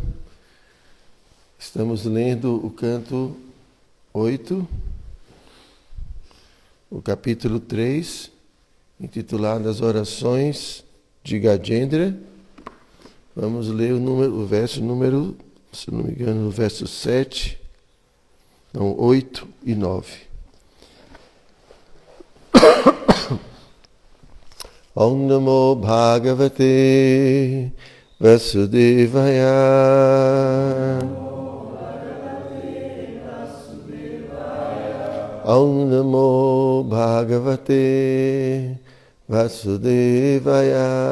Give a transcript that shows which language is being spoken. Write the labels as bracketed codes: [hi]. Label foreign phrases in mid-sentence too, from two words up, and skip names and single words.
[pt] Estamos lendo o canto 8, o capítulo 3, intitulado As Orações de Gajendra. Vamos ler o verso número, se não me engano, o verso 7, não, 8 e 9. [sa] ॐ नमो भगवते वासुदेवाय. ॐ नमो भगवते वासुदेवाय.